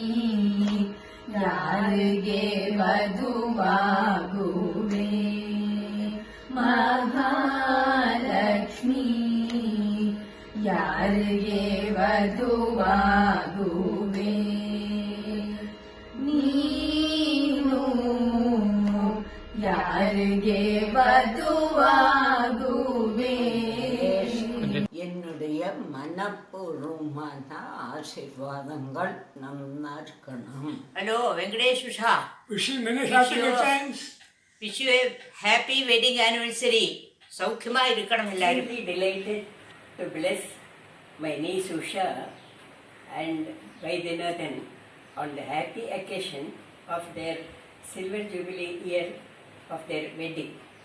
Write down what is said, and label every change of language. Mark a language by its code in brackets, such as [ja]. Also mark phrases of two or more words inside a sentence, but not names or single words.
[kn] ಯಾರಿಗೆ ವಧುವಾಗುವೆ ಮಹಾಲಕ್ಷ್ಮಿ ಯಾರಿಗೆ ವಧುವಾಗುವೆ ನೀನು ಯಾರಿಗೆ ವಧುವಾಗುವೆ [ta] என்னுடைய மனப்பூர்வமான ஆசீர்வாதங்கள் நன்னா இருக்கணும். [en] Hello, Venkatesh Usha. Wishing many happy returns. Wish you a happy wedding anniversary. [ta] சௌக்கியமா இருக்கணும் எல்லாரும். [en] Really delighted to bless my niece Usha and Vaidyanathan on the happy occasion of their silver jubilee year of their wedding.